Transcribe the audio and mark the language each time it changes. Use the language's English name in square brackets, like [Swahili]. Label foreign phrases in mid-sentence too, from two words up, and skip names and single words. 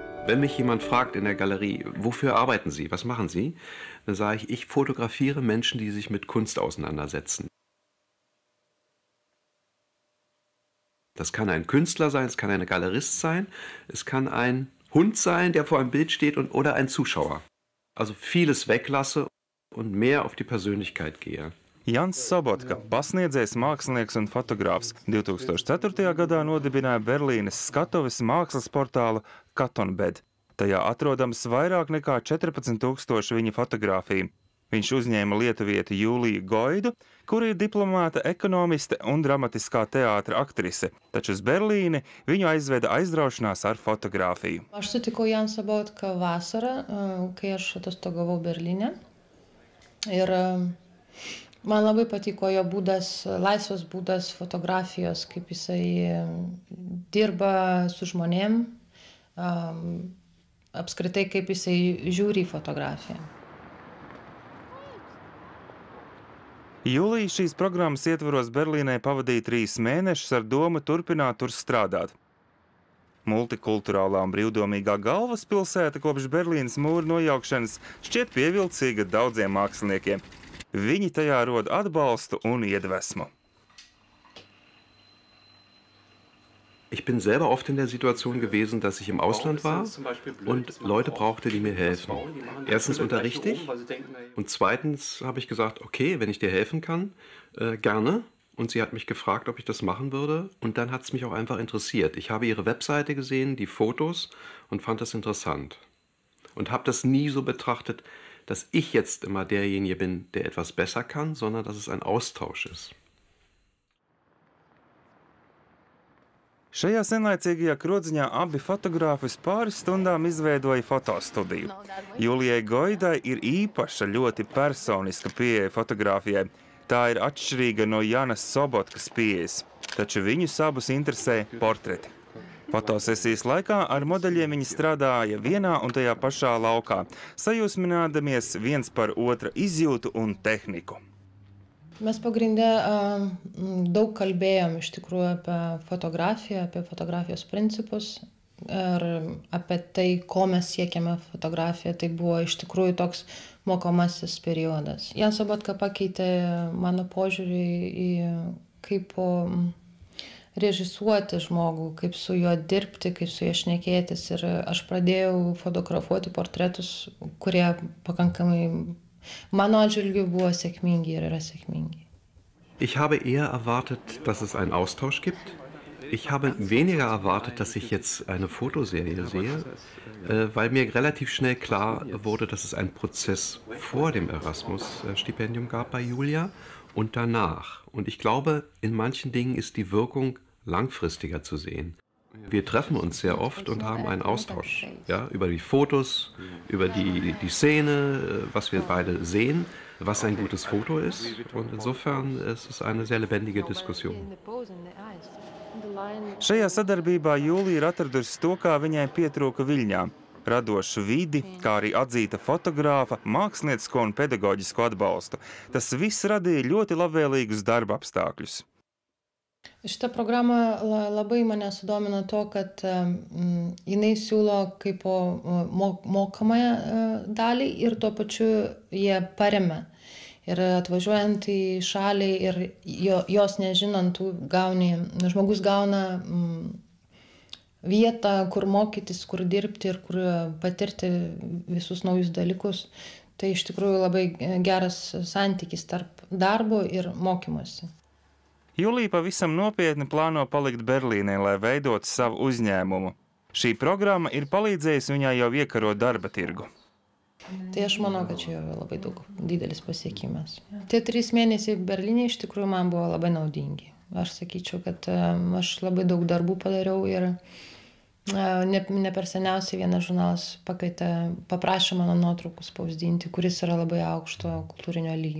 [German] Wenn mich jemand fragt in der Galerie, wofür arbeiten Sie, was machen Sie, dann sage ich, ich fotografiere Menschen, die sich mit Kunst auseinandersetzen. Das kann ein Künstler sein, es kann ein Galerist sein, es kann ein Hund sein, der vor einem Bild steht oder ein Zuschauer. Also vieles weglasse und mehr auf die Persönlichkeit gehe. [Latvian] Jans Sobotka, pasniedzējs, mākslinieks un fotogrāfs, 2004. gadā nodibināja Berlīnes skatuves mākslas portālu Katonbed. Tajā atrodams vairāk nekā 14,000 viņa fotogrāfiju. Viņš uzņēma lietuvieti Jūliju Goidu, kura ir diplomāta ekonomiste un dramatiskā teātra aktrise, taču uz Berlīni viņu aizveda aizraušanās ar fotogrāfiju. [Lithuanian] Aš sutikau Jan Sobotką vasarą, kai aš atostogavau Berlyne. Ir man labai patiko jo būdas, laisvas būdas fotografijos, kaip jisai dirba su žmonėm, apskritai kaip jisai žiūri į fotografiją. [Latvian] Jūlija šīs programmas ietvaros Berlīnē pavadīja 3 mēnešus ar domu turpināt tur strādāt. Multikulturālā un brīvdomīgā galvaspilsēta kopš Berlīnes mūra nojaukšanas šķiet pievilcīga daudziem māksliniekiem. Viņi tajā rod atbalstu un iedvesmu. [German] Ich bin selber oft in der Situation gewesen, dass ich im Ausland war und Leute brauchte, die mir helfen. Erstens unterrichte ich und zweitens habe ich gesagt, okay, wenn ich dir helfen kann, gerne. Und sie hat mich gefragt, ob ich das machen würde und dann hat es mich auch einfach interessiert. Ich habe ihre Webseite gesehen, die Fotos und fand das interessant. Und habe das nie so betrachtet, dass ich jetzt immer derjenige bin, der etwas besser kann, sondern dass es ein Austausch ist. [Latvian] Šajā senlaicīgajā krodziņā abi fotogrāfi uz pāris stundām izveidoja fotostudiju. Jūlijai Goidai ir īpaša, ļoti personiska pieeja fotogrāfijai. Tā ir atšķirīga no Janas Sobotkas pieejas, taču viņus abus interesē portreti. Fotosesijas laikā ar modeļiem viņi strādāja vienā un tajā pašā laukā, sajūsminādamies viens par otra izjūtu un tehniku. [Lithuanian] Mes pagrinde daug kalbėjom iš tikrųjų apie fotografiją, apie fotografijos principus ir apie tai, ko mes siekiame fotografiją. Tai buvo iš tikrųjų toks mokomasis periodas. Jan Sobotka pakeitė mano požiūrį į kaip režisuoti žmogų, kaip su juo dirbti, kaip su juo šnekėtis. Ir aš pradėjau fotografuoti portretus, kurie pakankamai mano atžvilgiu buvo sėkmingi ir yra sėkmingi. [German] Ich habe eher erwartet, dass es einen Austausch gibt. Ich habe weniger erwartet, dass ich jetzt eine Fotoserie sehe, weil mir relativ schnell klar wurde, dass es einen Prozess vor dem Erasmus-Stipendium gab bei Julia und danach. Und ich glaube, in manchen Dingen ist die Wirkung langfristiger zu sehen. Wir treffen uns sehr oft und haben einen Austausch, ja, über die Fotos, über die Szene, was wir beide sehen, was ein gutes Foto ist. Und insofern ist es eine sehr lebendige Diskussion. [Latvian] Šajā sadarbībā Jūlija ir atradusi to, kā viņai pietrūka Viļņā. Radošu vidi, kā arī atzīta fotogrāfa, māksliniecisko un pedagoģisko atbalstu. Tas viss radīja ļoti labvēlīgus darba apstākļus. [Lithuanian] Šita programa labai mane sudomino to, kad jinai siūlo kaip mokamąją dalį ir tuo pačiu jie paremia. Ir atvažiuojant į šalį ir jos nežinant, žmogus gauna vietą, kur mokytis, kur dirbti ir kur patirti visus naujus dalykus. Tai iš tikrųjų labai geras santykis tarp darbo ir mokymosi. [Latvian] Jūlija pavisam nopietni plāno palikt Berlīnē, lai veidotu savu uzņēmumu. Šī programma ir palīdzējusi viņai jau iekarot darba tirgu. [Lithuanian] Tai aš manau, kad čia jau labai didelis pasiekimas. Tie 3 mėnesiai Berlyne iš tikrųjų man buvo labai naudingi. Aš sakyčiau, kad aš labai daug darbų padariau ir ne per seniausiai vienas žurnalas paprašė mano nuotraukų spausdinti, kuris yra labai aukšto kultūrinio lygio.